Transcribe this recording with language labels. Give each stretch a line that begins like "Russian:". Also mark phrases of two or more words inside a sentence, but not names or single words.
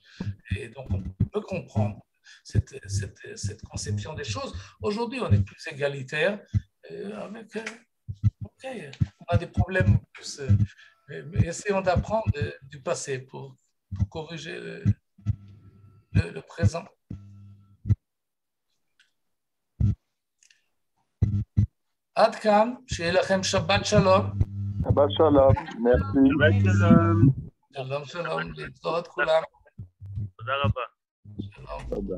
French: Et donc, on peut comprendre cette conception des choses. Aujourd'hui, on est plus égalitaire. OK, on a des problèmes plus... mais essayons d'apprendre du passé pour corriger le présent.
Hebrew: עד כאן, שיהיה לכם שבת שלום. שבת שלום, merci. שבת שלום. שלום, שלום, להתראות כולם. תודה רבה. שלום. תודה.